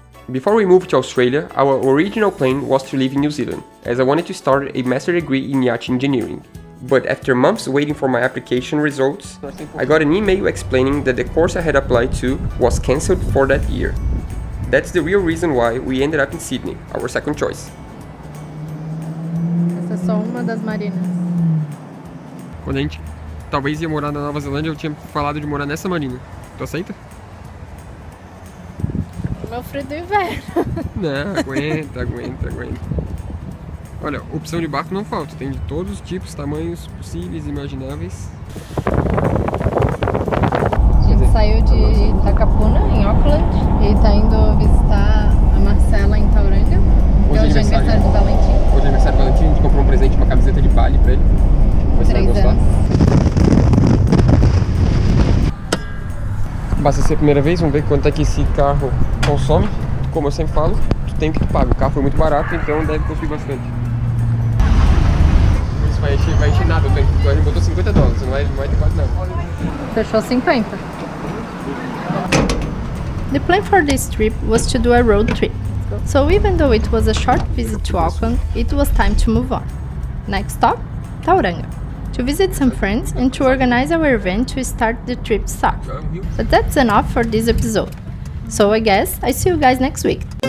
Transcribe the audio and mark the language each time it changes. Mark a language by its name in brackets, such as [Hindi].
[English] Before we moved to Australia, our original plan was to live in New Zealand, as I wanted to start a master's degree in yacht engineering. But after months waiting for my application results, I got an email explaining that the course I had applied to was cancelled for that year. That's the real reason why we ended up in Sydney, our second choice. [Portuguese] Essa é só uma das marinas. Quando a gente talvez ia morar na Nova Zelândia, eu tinha falado de morar nessa marina. Tu aceita? O meu frio do inverno. Não, aguenta. Olha, opção de barco não falta. Tem de todos os tipos, tamanhos possíveis e imagináveis. A gente saiu de Takapuna, em Auckland, e tá indo visitar a Marcela em Tauranga. Hoje é aniversário do Valentim. Hoje é aniversário do Valentim, a gente comprou um presente, uma camiseta de Bali pra ele. Vai 3 gostar. anos. Basta ser a primeira vez, vamos ver quanto é que esse carro consome. Como eu sempre falo, tu tem o que tu paga. O carro foi muito barato, então deve consumir bastante. Isso vai encher nada, a gente botou $50, não vai ter quase nada. Fechou 50. [English] The plan for this trip was to do a road trip. So even though it was a short visit to Auckland, it was time to move on. Next stop, Tauranga, to visit some friends and to organize our event to start the trip south. But that's enough for this episode. So I guess I see you guys next week.